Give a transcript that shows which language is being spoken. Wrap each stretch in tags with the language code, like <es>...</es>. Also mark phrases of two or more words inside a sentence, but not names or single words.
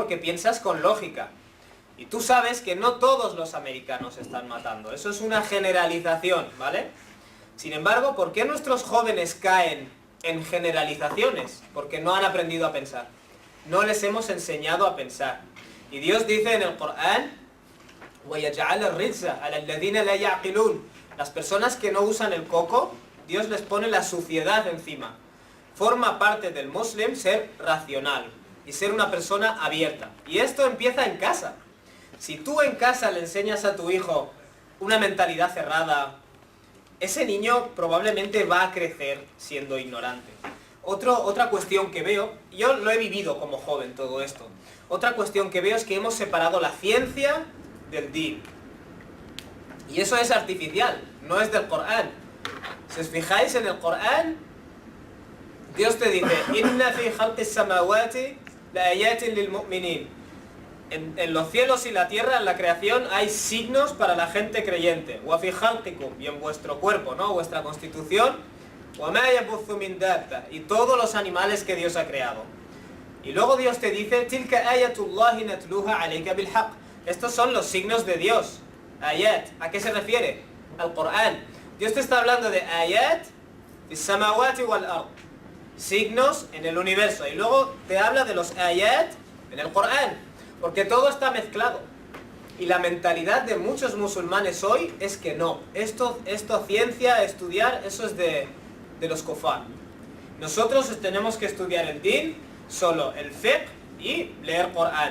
<es>Porque piensas con lógica. Y tú sabes que no todos los americanos están matando. Eso es una generalización, ¿vale? Sin embargo, ¿por qué nuestros jóvenes caen en generalizaciones? Porque no han aprendido a pensar. No les hemos enseñado a pensar. Y Dios dice en el Corán,</es> <ar>وَيَجْعَلَ الرِّجْزَ عَلَى الَّذِينَ لَا يَعْقِلُونَ.</ar> <es>Las personas que no usan el coco, Dios les pone la suciedad encima. Forma parte del muslim ser racional y ser una persona abierta. Y esto empieza en casa. Si tú en casa le enseñas a tu hijo una mentalidad cerrada, ese niño probablemente va a crecer siendo ignorante. Otra cuestión que veo, yo lo he vivido como joven todo esto, otra cuestión que veo es que hemos separado la ciencia del din. Y eso es artificial, no es del Corán. Si os fijáis en el Corán, Dios te dice,</es> <ar>إن في خلق السماوات لآيات للمؤمنين.</ar> <es>En los cielos y la tierra, en la creación, hay signos para la gente creyente.</es> <ar>وفي خلقكم,</ar> <es>y en vuestro cuerpo, ¿no? Vuestra constitución.</es> <ar>وما يبث من دابة,</ar> <es>y todos los animales que Dios ha creado. Y luego Dios te dice,</es> <ar>تلك آيات الله نتلوها عليك بالحق.</ar> <es>Estos son los signos de Dios. Ayat, ¿a qué se refiere? Al Corán. Dios te está hablando de ayat,</es> <ar>في السماوات والأرض.</ar> <es>Signos en el universo. Y luego te habla de los ayat en el Corán. Porque todo está mezclado. Y la mentalidad de muchos musulmanes hoy es que no. Esto ciencia, estudiar, eso es de los kufar. Nosotros tenemos que estudiar el din, solo el fiqh y leer Corán.</es>